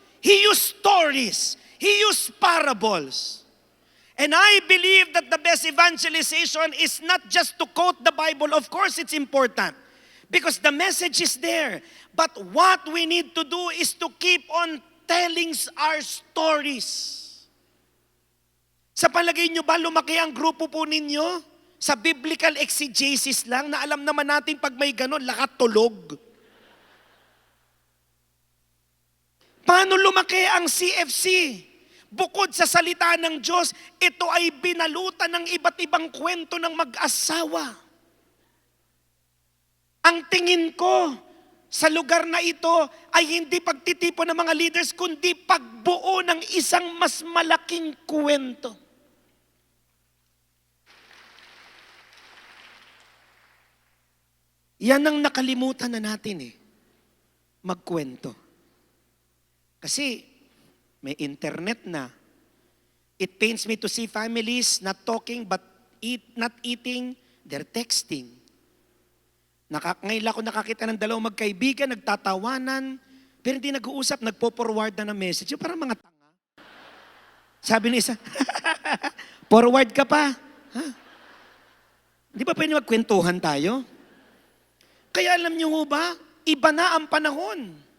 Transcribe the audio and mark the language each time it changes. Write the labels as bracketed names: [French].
[English] He used stories. He used parables. And I believe that the best evangelization is not just to quote the Bible. Of course, it's important because the message is there. But what we need to do is to keep on telling our stories. [Filipino] Sa palagay nyo ba, lumaki ang grupo po ninyo? Sa biblical exegesis lang, na alam naman natin pag may ganon, lahat tulog. Paano lumaki ang CFC? Bukod sa salita ng Diyos, ito ay binalutan ng iba't ibang kwento ng mag-asawa. Ang tingin ko sa lugar na ito ay hindi pagtitipon ng mga leaders, kundi pagbuo ng isang mas malaking kwento. Yan ang nakalimutan na natin magkwento. Kasi may internet na. [English] It pains me to see families not talking but not eating, they're texting. [Filipino] Ngayon ako nakakita ng dalawang magkaibigan, nagtatawanan, pero hindi nag-uusap, nagpo-forward na ng message. Yung parang mga tanga. Sabi ni isa, forward ka pa. Ha? Di ba pwede magkwentuhan tayo? Kaya alam niyo ho ba, iba na ang panahon.